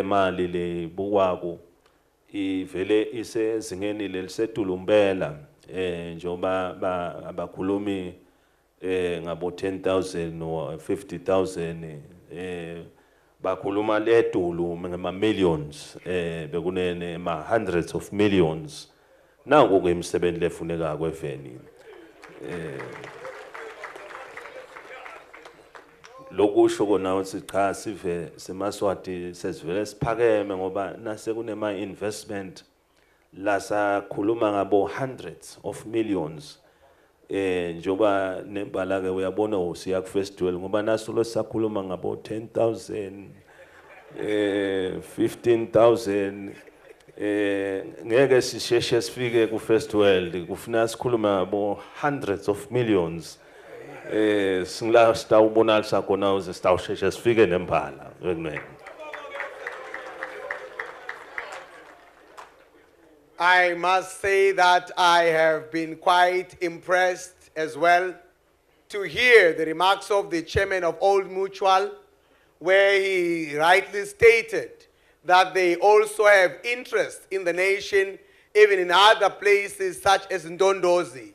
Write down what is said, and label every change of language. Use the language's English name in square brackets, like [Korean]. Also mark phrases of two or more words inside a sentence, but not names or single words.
[Swati] mali lebukwako ivele isezingeni lelisetulumbela njoba abakhulumi ngabo 10,000 or 50,000 bakhuluma ledulu ngama millions bekunene ma [English] hundreds of millions [Swati] nangu ke imisebenzi lefuneka kweveni lokusho kona ukuthi cha sive seMswati sesivele siphakeme ngoba nase kunema investment la sakhuluma ngabo [English] hundreds of millions [Swati] njoba nembala ke uyabona usiya ku festival ngoba naso lo sakhuluma ngabo 10,000 15,000 ngeke sisheshe sifike ku festival kufuna sikhuluma ngabo [English] hundreds of millions [Swati] singla sitawubonalisa khona uze sitawusheshe sifike nembala ekunene. [English] I must say that I have been quite impressed as well to hear the remarks of the chairman of Old Mutual, where he rightly stated that they also have interest in the nation, even in other places such as Ndondozi.